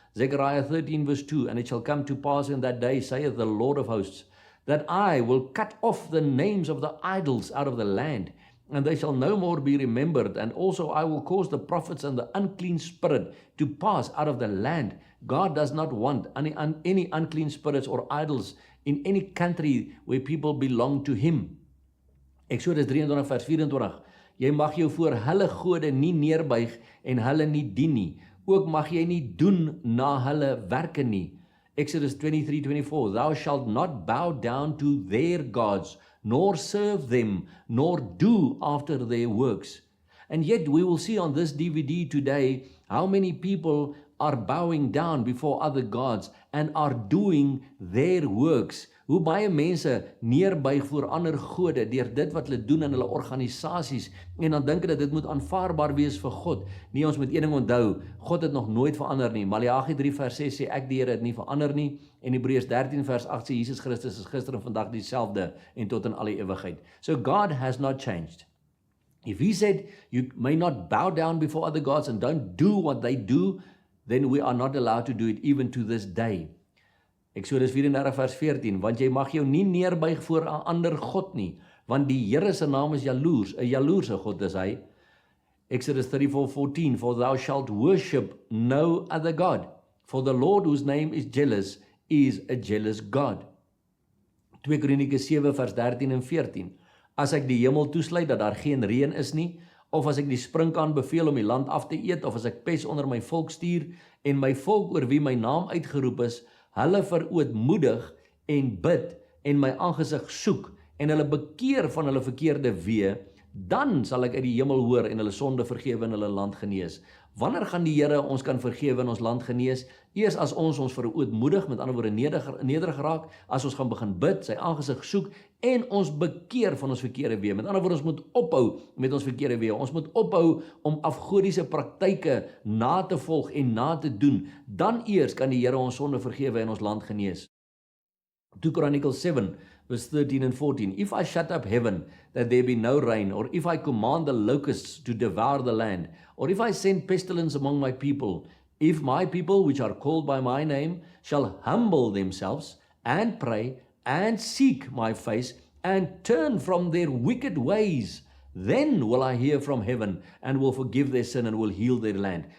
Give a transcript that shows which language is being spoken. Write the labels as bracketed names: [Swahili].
[English] Zechariah 13 verse 2, and it shall come to pass in that day, saith the Lord of hosts, that I will cut off the names of the idols out of the land, and they shall no more be remembered, and also I will cause the prophets and the unclean spirit to pass out of the land. God does not want any unclean spirits or idols in any country where people belong to Him. [Afrikaans] Exodus 23 vers 24, jy mag jou voor hulle gode nie neerbuig en hulle nie dien nie, ook mag jy nie doen na hulle werke nie. [English] Exodus 23:24, thou shalt not bow down to their gods, nor serve them, nor do after their works. And yet we will see on this DVD today how many people are bowing down before other gods and are doing their works. [Afrikaans] Hoe baie mense neerbuig voor ander gode deur dit wat hulle doen in hulle organisasies en dan dink hulle dit moet aanvaarbaar wees vir God. Nee, ons moet een ding onthou, God het nog nooit verander nie. Maleagi 3 vers 6 sê ek die Here het nie verander nie en Hebreërs 13 vers 8 sê Jesus Christus is gister en vandag dieselfde en tot in alle ewigheid. [English] So God has not changed. If he said you may not bow down before other gods and don't do what they do, then we are not allowed to do it even to this day. [Afrikaans] Exodus 34 vers 14, want jy mag jou nie neerbuig voor 'n ander God nie, want die Here se naam is jaloers, 'n jaloerse God is hy. [English] Exodus 34:14, for thou shalt worship no other God, for the Lord whose name is jealous is a jealous God. [Afrikaans] 2 Kronieke 7 vers 13 en 14, as ek die hemel toesluit dat daar geen reën is nie, of as ek die sprinkaan beveel om die land af te eet, of as ek pes onder my volk stuur, en my volk oor wie my naam uitgeroep is, hulle verootmoedig en bid, en my aangesig soek, en hulle bekeer van hulle verkeerde weë, dan sal ek uit die hemel hoor en hulle sonde vergewe en hulle land genees. Wanneer gaan die Here ons kan vergewe en ons land genees? Eers as ons verootmoedig, met ander woorde nederig raak, as ons gaan begin bid, sy aangesig soek, en ons bekeer van ons verkeerde weë. Met ander woorde, ons moet ophou met ons verkeerde weë. Ons moet ophou om afgodiese praktyke na te volg en na te doen. Dan eers kan die Here ons sonde vergewe en ons land genees. [English] 2 Chronicles 7 verse 13 and 14, if I shut up heaven, that there be no rain, or if I command the locusts to devour the land, or if I send pestilence among my people, if my people which are called by my name shall humble themselves and pray and seek my face and turn from their wicked ways, then will I hear from heaven and will forgive their sin and will heal their land.